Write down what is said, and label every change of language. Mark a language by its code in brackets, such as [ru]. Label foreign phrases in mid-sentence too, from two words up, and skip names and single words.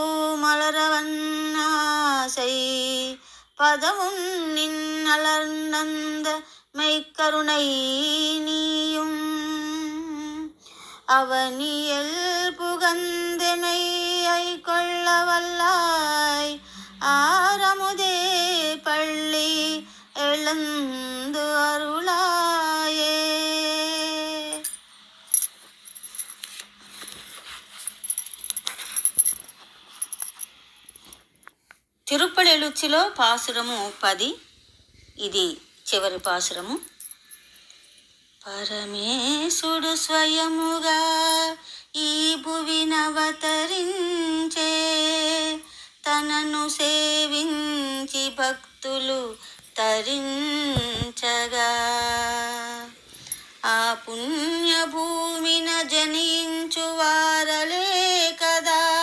[ta] மலரவன்னாசை பதமுன் நின்னலர்ந்த மெய்க்கருணை நீயும் அவனியல் புகந்தெமையை கொள்ளவல்லாய் ஆரமுதே பள்ளி எழுந்து அருளாயே. [te] తిరుప్పడి ఎలుచ్చిలో పాసురము 10. ఇది చివరి పాసురము. పరమేశుడు స్వయముగా ఈ భువినవతరించే తనను సేవించి భక్తులు తరించగా ఆ పుణ్యభూమిన జనించు వారలే కదా